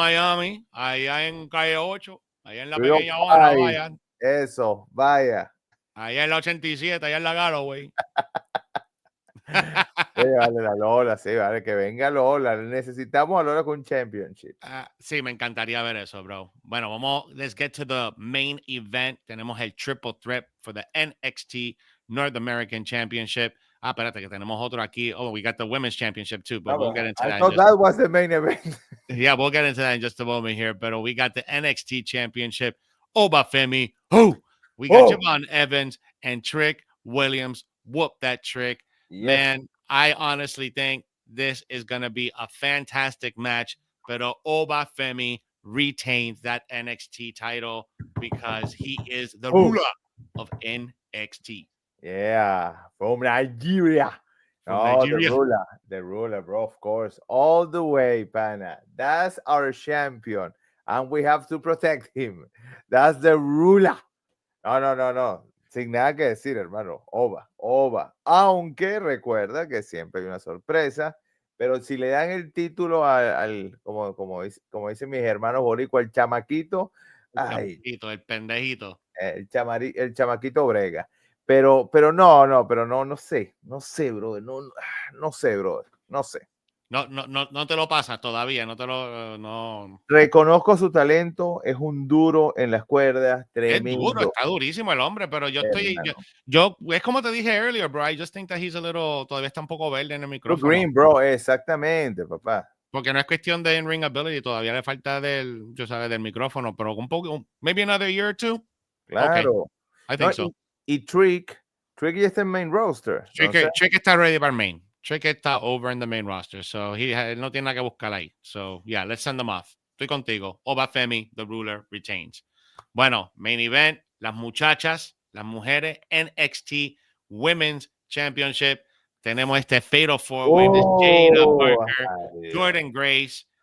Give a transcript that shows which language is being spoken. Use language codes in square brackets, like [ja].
[es] Miami, allá en calle 8, allá en la pequeña Habana, vaya. Eso, vaya. Allá en la 87, allá en la Galloway. Sí, vale, la Lola, sí, vale, que venga Lola. Necesitamos a Lola con un championship. Sí, me encantaría ver eso, bro. [en] Bueno, let's get to the main event. [es] Tenemos el [en] triple threat for the NXT North American Championship. [es] Espérate, que tenemos otro aquí. [en] Oh, we got the Women's Championship too, but we'll get into that. I thought that was the main event. Yeah, we'll get into that in just a moment here. But we got the NXT Championship. Obafemi. We got Javon Evans and Trick Williams. Whoop that Trick. Yes. Man, I honestly think this is going to be a fantastic match. But Obafemi retains that NXT title because he is the ruler of NXT. Yeah, from Nigeria. The ruler, bro, of course. All the way, Pana. That's our champion. And we have to protect him. That's the ruler. No. [es] sin nada que decir, hermano. Ova. Aunque recuerda que siempre hay una sorpresa. Pero si le dan el título como dicen mis hermanos boricuas, el chamaquito, El pendejito. el chamaquito brega. Pero no sé, brother. No sé, brother. No sé. No te lo pasas todavía, no. Reconozco su talento, es un duro en las cuerdas, Es duro, tremendo. está durísimo el hombre, pero es como te dije [en] earlier, bro, I just think that [es] todavía está un poco verde en el micrófono. Green, bro, exactamente, papá. Porque no es cuestión de in-ring ability, todavía le falta del micrófono, pero un poco, [en] maybe another year or two. [es] Claro. [en] Okay. I think so. [es] Y Trick ya está en main roster. Trick está ready para main. Trick está over in the main roster, so él no tiene nada que buscar ahí. [en] So, yeah, let's send them off. [es] Estoy contigo. [en] Obafemi, the ruler, retains. [es] Bueno, main event, las mujeres, NXT Women's Championship. Tenemos este Fatal 4-Way de Jada Parker, Jordan Grace.